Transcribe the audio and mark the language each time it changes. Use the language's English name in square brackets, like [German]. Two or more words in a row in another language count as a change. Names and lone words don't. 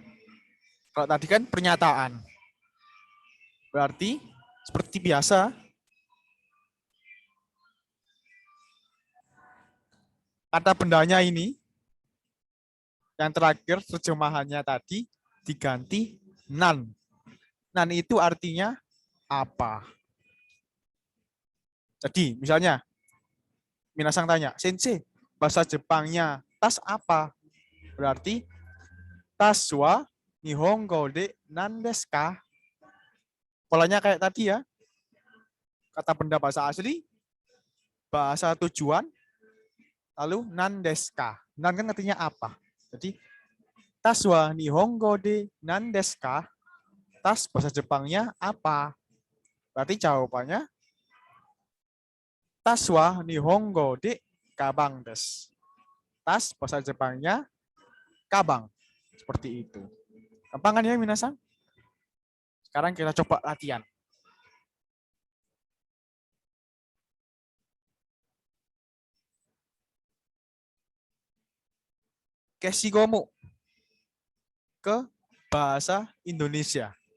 [Indonesian] Kalau tadi kan pernyataan. Berarti seperti biasa, kata bendanya ini, yang terakhir terjemahannya tadi diganti nan. Nan itu artinya apa? Jadi misalnya, minasang tanya, Sensei, bahasa Jepangnya tas apa? Berarti tas [Japanese] は 日本語 で 何 です か? [Indonesian] Polanya kayak tadi ya. Kata benda bahasa asli, bahasa tujuan, lalu [Japanese] 何 です か? [Indonesian] Nan kan artinya apa? Jadi Tas [Japanese] は 日本語 で 何 です か? [Indonesian] Tas bahasa Jepangnya apa? Berarti jawabannya tas [Japanese] は 日本語 で 鞄 です. [Indonesian] Tas bahasa Jepangnya kabang. Seperti itu. Gampang kan ya minasan? Sekarang kita coba latihan. Keshigomu ke bahasa Indonesia.